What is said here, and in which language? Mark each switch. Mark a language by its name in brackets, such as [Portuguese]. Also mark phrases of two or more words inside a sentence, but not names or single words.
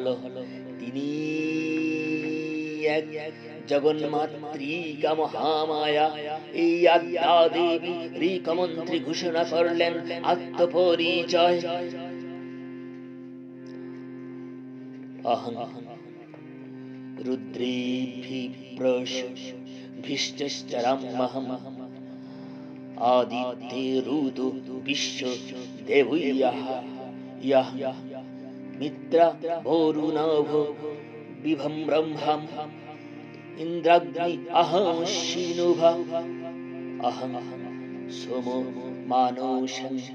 [Bangla] তিনি এক জগন্মাতৃকা মহামায়া। এই আদ্যা দেবী ঋকমন্ত্রী ঘোষণা করলেন আত্মপরিচয়। [Sanskrit] অহং রুদ্রেভিষ্টরামহম আদিত্যেরুতো বিশ্ব দেবৈয়াহ ইয়াহ মিত্রা বরুণাভ বিভম ব্রহ্মম ইন্দ্রাগ্নি অহং শিনুভা অহং সোমো মানসং